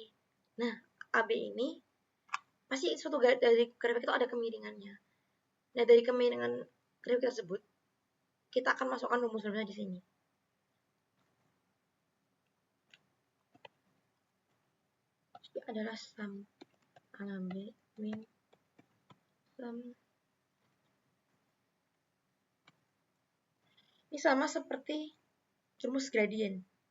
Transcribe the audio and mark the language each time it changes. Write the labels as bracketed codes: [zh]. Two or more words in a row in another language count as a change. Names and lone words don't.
[id] Nah, AB ini pasti suatu dari grafik itu ada kemiringannya. Nah, dari kemiringan grafik tersebut kita akan masukkan rumus-rumusnya di sini. Jadi adalah sum AB min sum. Ini sama seperti rumus gradien.